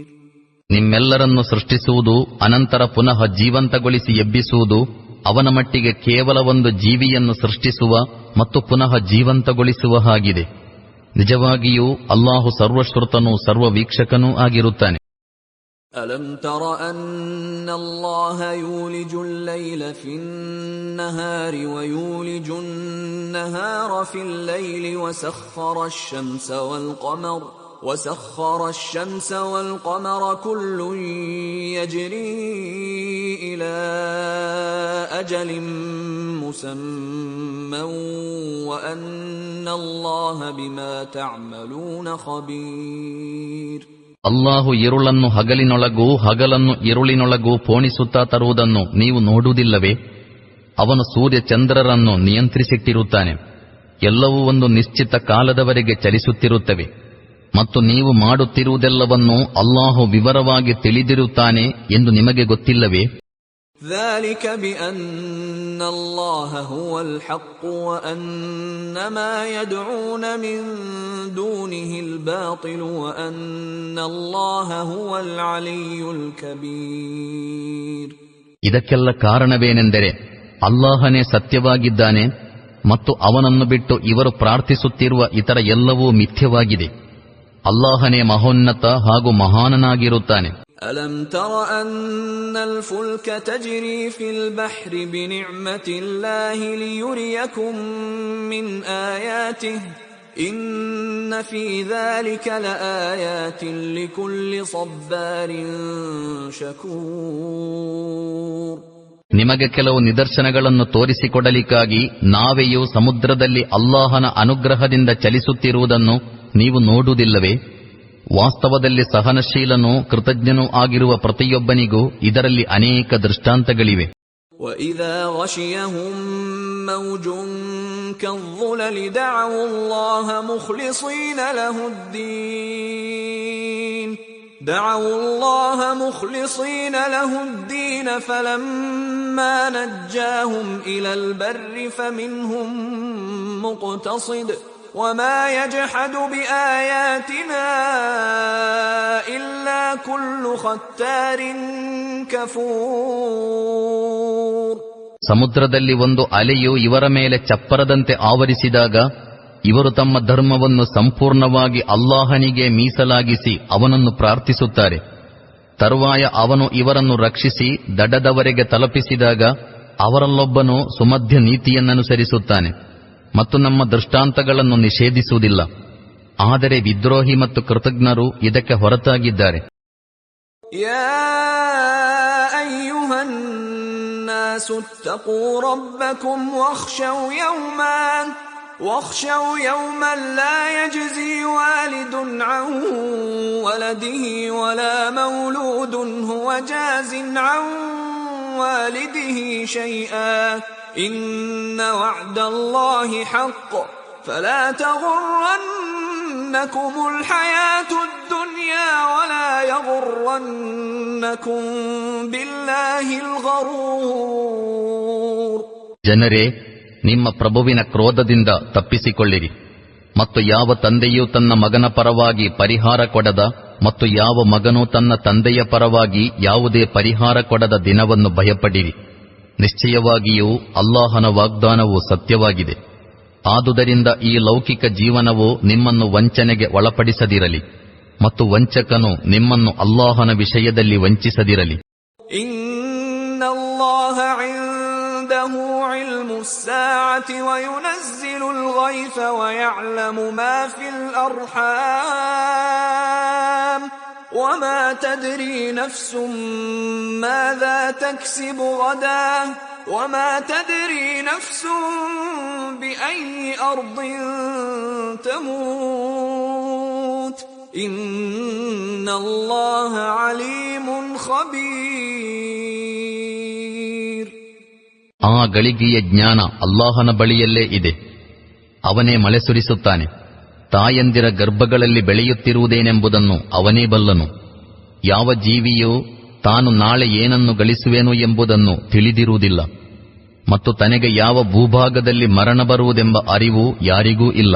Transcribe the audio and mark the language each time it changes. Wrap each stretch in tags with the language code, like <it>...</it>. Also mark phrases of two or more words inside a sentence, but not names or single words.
<kn>ನಿಮ್ಮೆಲ್ಲರನ್ನು ಸೃಷ್ಟಿಸುವುದು, ಅನಂತರ ಪುನಃ ಜೀವಂತಗೊಳಿಸಿ ಎಬ್ಬಿಸುವುದು ಅವನ ಮಟ್ಟಿಗೆ ಕೇವಲ ಒಂದು ಜೀವಿಯನ್ನು ಸೃಷ್ಟಿಸುವ ಮತ್ತು ಪುನಃ ಜೀವಂತಗೊಳಿಸುವ ಹಾಗಿದೆ. ನಿಜವಾಗಿಯೂ ಅಲ್ಲಾಹು ಸರ್ವಶ್ರುತನೂ ಸರ್ವವೀಕ್ಷಕನೂ ಆಗಿರುತ್ತಾನೆ.</kn> <ar>ألم تر أن الله يولج الليل في النهار ويولج النهار في الليل وسخر الشمس والقمر كل يجري إلى أجل مسمى وأن الله بما تعملون خبير.</ar> <kn>ಅಲ್ಲಾಹು ಇರುಳನ್ನು ಹಗಲಿನೊಳಗೂ ಹಗಲನ್ನು ಇರುಳಿನೊಳಗೂ ಪೋಣಿಸುತ್ತಾ ತರುವುದನ್ನು ನೀವು ನೋಡುವುದಿಲ್ಲವೇ? ಅವನು ಸೂರ್ಯ ಚಂದ್ರರನ್ನು ನಿಯಂತ್ರಿಸಿಟ್ಟಿರುತ್ತಾನೆ. ಎಲ್ಲವೂ ಒಂದು ನಿಶ್ಚಿತ ಕಾಲದವರೆಗೆ ಚಲಿಸುತ್ತಿರುತ್ತವೆ. ಮತ್ತು ನೀವು ಮಾಡುತ್ತಿರುವುದೆಲ್ಲವನ್ನೂ ಅಲ್ಲಾಹು ವಿವರವಾಗಿ ತಿಳಿದಿರುತ್ತಾನೆ ಎಂದು ನಿಮಗೆ ಗೊತ್ತಿಲ್ಲವೇ?</kn> <ar>ذلك بأن الله هو الحق وأن ما يدعون من دونه الباطل وأن الله هو العلي الكبير.</ar> <kn>ಇದಕ್ಕೆಲ್ಲ ಕಾರಣವೇನೆಂದರೆ ಅಲ್ಲಾಹನೇ ಸತ್ಯವಾಗಿದ್ದಾನೆ ಮತ್ತು ಅವನನ್ನು ಬಿಟ್ಟು ಇವರು ಪ್ರಾರ್ಥಿಸುತ್ತಿರುವ ಇತರ ಎಲ್ಲವೂ ಮಿಥ್ಯವಾಗಿದೆ. ಅಲ್ಲಾಹನೇ ಮಹೋನ್ನತ ಹಾಗೂ ಮಹಾನನಾಗಿರುತ್ತಾನೆ.</kn> <ar>ألم تر أن الفلك تجري في البحر بنعمة الله ليريكم من آياته إن في ذلك لآيات لكل صبار شكور.</ar> <kn>ನಿಮಗೆ ಕೆಲವು ನಿದರ್ಶನಗಳನ್ನು ತೋರಿಸಿಕೊಡಲಿಕ್ಕಾಗಿ ನಾವೆಯೂ ಸಮುದ್ರದಲ್ಲಿ ಅಲ್ಲಾಹನ ಅನುಗ್ರಹದಿಂದ ಚಲಿಸುತ್ತಿರುವುದನ್ನು ನೀವು ನೋಡುವುದಿಲ್ಲವೇ? ವಾಸ್ತವದಲ್ಲಿ ಸಹನಶೀಲನೂ ಕೃತಜ್ಞನೂ ಆಗಿರುವ ಪ್ರತಿಯೊಬ್ಬನಿಗೂ ಇದರಲ್ಲಿ ಅನೇಕ ದೃಷ್ಟಾಂತಗಳಿವೆ.</kn> <ar>وَإِذَا غَشِيَهُم مَّوْجٌ كَالظُّلَلِ دَعَوُا اللَّهَ مُخْلِصِينَ لَهُ الدِّينَ فَلَمَّا نَجَّاهُمْ إِلَى الْبَرِّ فَمِنْهُم مُّقْتَصِدٌ وَمَا يَجْحَدُ بِآيَاتِنَا إِلَّا كُلُّ خَتَّارٍ كَفُورٍ.</ar> <kn>ಸಮುದ್ರದಲ್ಲಿ ಒಂದು ಅಲೆಯು ಇವರ ಮೇಲೆ ಚಪ್ಪರದಂತೆ ಆವರಿಸಿದಾಗ ಇವರು ತಮ್ಮ ಧರ್ಮವನ್ನು ಸಂಪೂರ್ಣವಾಗಿ ಅಲ್ಲಾಹನಿಗೆ ಮೀಸಲಾಗಿಸಿ ಅವನನ್ನು ಪ್ರಾರ್ಥಿಸುತ್ತಾರೆ. ತರುವಾಯ ಅವನು ಇವರನ್ನು ರಕ್ಷಿಸಿ ದಡದವರೆಗೆ ತಲುಪಿಸಿದಾಗ ಅವರಲ್ಲೊಬ್ಬನು ಸುಮಧ್ಯ ನೀತಿಯನ್ನನುಸರಿಸುತ್ತಾನೆ ಮತ್ತು ನಮ್ಮ ದೃಷ್ಟಾಂತಗಳನ್ನು ನಿಷೇಧಿಸುವುದಿಲ್ಲ. ಆದರೆ ವಿದ್ರೋಹಿ ಮತ್ತು ಕೃತಜ್ಞರು ಇದಕ್ಕೆ ಹೊರತಾಗಿದ್ದಾರೆ.</kn> <ar>يا أيها الناس اتقوا ربكم واخشوا يوما لا يجزي والد عن ولده ولا مولود هو جاز عن والده شيئا إن وعد الله حق فلا تغرنكم الحياة الدنيا ولا يغرنكم بالله الغرور.</ar> <kn>ಜನರೇ, ನಿಮ್ಮ ಪ್ರಭುವಿನ ಕ್ರೋಧದಿಂದ ತಪ್ಪಿಸಿಕೊಳ್ಳಿರಿ. ಮತ್ತು ಯಾವ ತಂದೆಯೂ ತನ್ನ ಮಗನ ಪರವಾಗಿ ಪರಿಹಾರ ಕೊಡದ ಮತ್ತು ಯಾವ ಮಗನೂ ತನ್ನ ತಂದೆಯ ಪರವಾಗಿ ಯಾವುದೇ ಪರಿಹಾರ ಕೊಡದ ದಿನವನ್ನು ಭಯಪಡಿರಿ. ನಿಶ್ಚಯವಾಗಿಯೂ ಅಲ್ಲಾಹನ ವಾಗ್ದಾನವು ಸತ್ಯವಾಗಿದೆ. ಆದುದರಿಂದ ಈ ಲೌಕಿಕ ಜೀವನವು ನಿಮ್ಮನ್ನು ವಂಚನೆಗೆ ಒಳಪಡಿಸದಿರಲಿ ಮತ್ತು ವಂಚಕನು ನಿಮ್ಮನ್ನು ಅಲ್ಲಾಹನ ವಿಷಯದಲ್ಲಿ ವಂಚಿಸದಿರಲಿ.</kn> <ar>عنده علم الساعة وينزل الغيث ويعلم ما في الأرحام وما تدري نفس ماذا تكسب غدا وما تدري نفس بأي أرض تموت إن الله عليم خبير.</ar> <kn>ಆ ಗಳಿಗೆಯ ಜ್ಞಾನ ಅಲ್ಲಾಹನ ಬಳಿಯಲ್ಲೇ ಇದೆ. ಅವನೇ ಮಳೆ ಸುರಿಸುತ್ತಾನೆ. ತಾಯಂದಿರ ಗರ್ಭಗಳಲ್ಲಿ ಬೆಳೆಯುತ್ತಿರುವುದೇನೆಂಬುದನ್ನು ಅವನೇ ಬಲ್ಲನು. ಯಾವ ಜೀವಿಯೂ ತಾನು ನಾಳೆ ಏನನ್ನು ಗಳಿಸುವೆನು ಎಂಬುದನ್ನು ತಿಳಿದಿರುವುದಿಲ್ಲ ಮತ್ತು ತನಗೆ ಯಾವ ಭೂಭಾಗದಲ್ಲಿ ಮರಣ ಬರುವುದೆಂಬ ಅರಿವು ಯಾರಿಗೂ ಇಲ್ಲ.</kn>